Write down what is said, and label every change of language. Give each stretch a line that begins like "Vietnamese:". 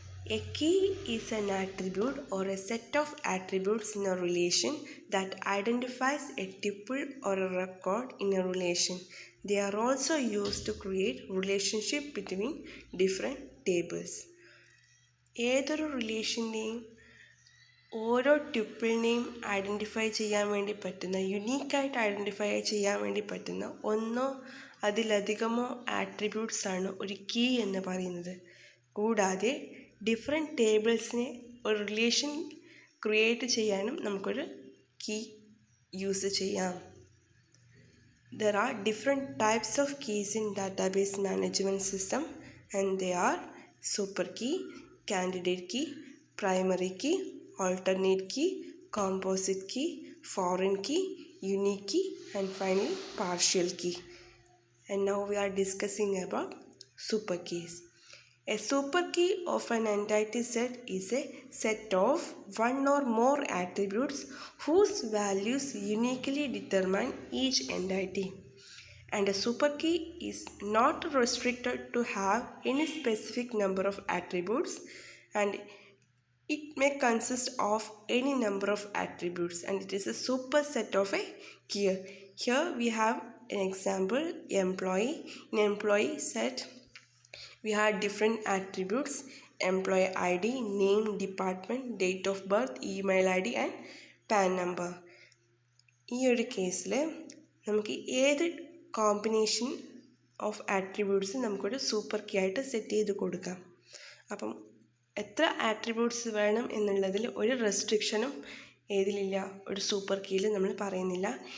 English: A key is an attribute or a set of attributes in a relation that identifies a tuple or a record in a relation. They are also used to create relationship between different tables.
Malayalam: ഏതൊരു റിലേഷൻ്റെയും ഓരോ ട്യൂപ്പിളിനെയും identify ചെയ്യാൻ വേണ്ടി പറ്റുന്ന യുണീക്കായിട്ട് identify ചെയ്യാൻ വേണ്ടി പറ്റുന്ന ഒന്നോ അതിലധികമോ ആട്രിബ്യൂട്ട്സാണ് ഒരു കീ എന്ന് പറയുന്നത്. കൂടാതെ ഡിഫറെൻറ്റ് ടേബിൾസിനെ ഒരു റിലേഷൻ ക്രിയേറ്റ് ചെയ്യാനും നമുക്കൊരു കീ യൂസ് ചെയ്യാം.
English: There are different types of keys in database management system and they are super key, candidate key, primary key, alternate key, composite key, foreign key, unique key, and finally partial key. And now we are discussing about super keys. A super key of an entity set is a set of one or more attributes whose values uniquely determine each entity. And a super key is not restricted to have any specific number of attributes, and it may consist of any number of attributes, and it is a superset of a key. Here we have an example, employee. In employee set we have different attributes: employee ID, name, department, date of birth, email ID and PAN number.
Malayalam: ഈ ഒരു കേസിൽ നമുക്ക് ഏത് combination of attributes നമുക്കൊരു super key ആയിട്ട് set ചെയ്ത് കൊടുക്കാം. അപ്പം എത്ര ആട്രിബ്യൂട്ട്സ് വേണം എന്നുള്ളതിൽ ഒരു റെസ്ട്രിക്ഷനും ഏതിലില്ല, ഒരു സൂപ്പർ കീയിൽ നമ്മൾ പറയുന്നില്ല.